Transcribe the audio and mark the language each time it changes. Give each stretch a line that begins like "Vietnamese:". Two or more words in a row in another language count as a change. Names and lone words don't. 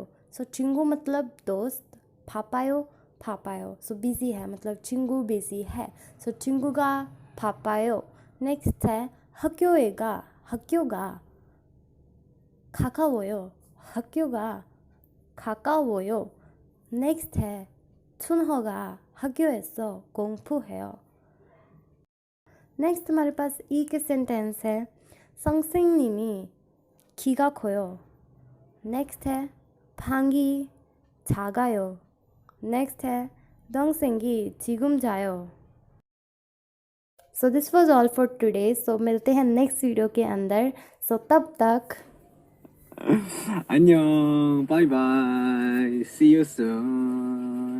Hindi: चिंगू मतलब दोस्त, फापायो बिजी है, मतलब चिंगू बिजी है। चिंगू का फापायो। नेक्स्ट है
Korean: 학교가 가까워요, 가까워요.
Hindi: नेक्स्ट है
Korean: 춘허가 학교에서 공부해요।
Hindi: नेक्स्ट हमारे पास ई के सेंटेंस है
Korean: 선생님이 키가 커요.
Hindi: नेक्स्ट है
Korean: 방이 작아요.
Hindi: नेक्स्ट है
Korean: 동생이 지금 자요.
English: so this was all for today.
Hindi: सो मिलते हैं नेक्स्ट वीडियो के अंदर. सो तब तक
Korean: 안녕.
English: Bye bye. See you soon.